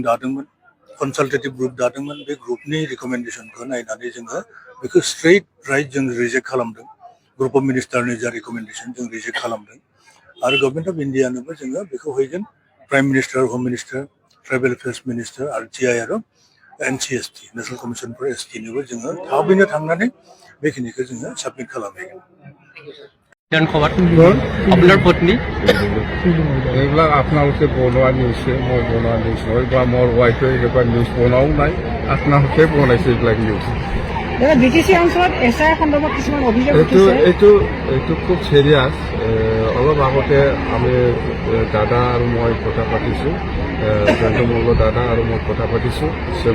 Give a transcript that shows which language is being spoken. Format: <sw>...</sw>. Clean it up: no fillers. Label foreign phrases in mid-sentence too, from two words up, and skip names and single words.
<brx>दादोंमोन</brx> <en>consultative group</en> <brx>दादोंमोन बे ग्रुपनि रेकमेन्डेसनखौ नायनानै जोङो बेखौ</brx> <en>straight right</en> <brx>जों रिजेक्ट खालामदों</brx> <en>group of minister-ni</en> <brx>जा रेकमेन्डेसन जों रिजेक्ट खालामदों आरो</brx> <en>Government of India-nobo</en> <brx>जोङो बेखौ हैगोन</brx> <en>prime minister home minister tribal affairs minister</en> <brx>आरो TI आरो NCST</brx> <en>national commission for ST-nobo</en> <brx>जोङो थाबैनो थांनानै बेखिनिखौ जोङो साबमिट खालामहैगोन</brx> <as>আপনার পত্নী এইবিলাক আপোনালোকে বনোৱা নিউজ মই বনোৱা নিউজ নহয় বা মোৰ ৱাইফে এনেকুৱা নিউজ বনোৱাও নাই আপোনালোকে বনাইছে এইবিলাক নিউজ BTC অঞ্চলত SR সন্দৰ্ভত কিছুমান অভিযোগ এইটো খুব সিৰিয়াছ অলপ আগতে আমি দাদা আৰু মই কথা পাতিছোঁ জয়ন্তমল্ল দাদা আৰু মই কথা পাতিছোঁ CM</as>